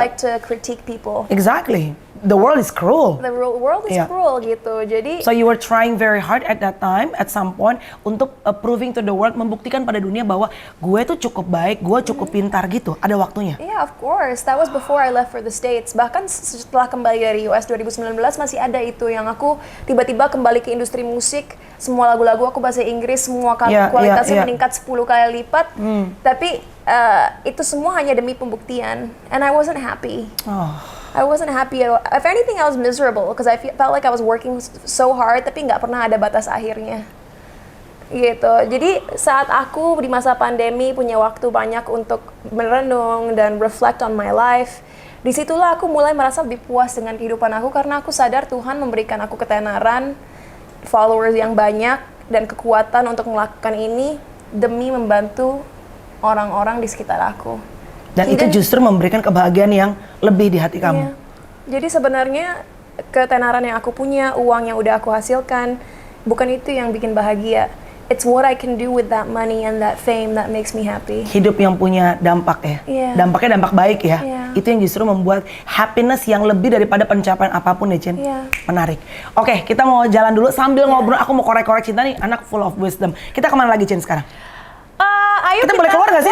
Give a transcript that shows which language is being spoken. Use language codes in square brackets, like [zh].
[en] like to critique people. Exactly. the world is cruel. The world is Yeah. cruel [id] gitu. Jadi [en] So you were trying very hard at that time, at some point, [id] untuk [en] proving to the world, [id] membuktikan pada dunia bahwa gue tuh cukup baik, gue cukup pintar gitu. Ada waktunya. [en] yeah, of course. That was before I left for the States. [id] Bahkan setelah kembali dari US 2019 masih ada itu yang aku tiba-tiba kembali ke industri musik. Semua lagu-lagu aku bahasa Inggris, semua [en] Yeah, [id] kualitasnya [en] yeah. [id] meningkat 10 kali lipat. Tapi itu semua hanya demi pembuktian. [en] And I wasn't happy. Oh. I wasn't happy at all. If anything, I was miserable because I felt like I was working so hard, [id] tapi nggak pernah ada batas akhirnya. Gitu. Jadi saat aku di masa pandemi punya waktu banyak untuk merenung dan [en] reflect on my life, [id] disitulah aku mulai merasa lebih puas dengan kehidupan aku karena aku sadar Tuhan memberikan aku ketenaran, followers yang banyak, dan kekuatan untuk melakukan ini demi membantu orang-orang di sekitar aku. Dan itu justru memberikan kebahagiaan yang lebih di hati kamu. Iya. Jadi sebenarnya ketenaran yang aku punya, uang yang udah aku hasilkan, bukan itu yang bikin bahagia. [en] It's what I can do with that money and that fame that makes me happy. [id] Hidup yang punya dampak ya. Iya. Dampaknya dampak baik ya. Iya. Itu yang justru membuat happiness yang lebih daripada pencapaian apapun ya, Cin. Iya. Menarik. Oke, kita mau jalan dulu sambil ngobrol. Aku mau korek-korek Cinta nih, anak [en] full of wisdom. [id] Kita kemana lagi, Cin, sekarang? Ayo Kita boleh keluar nggak sih?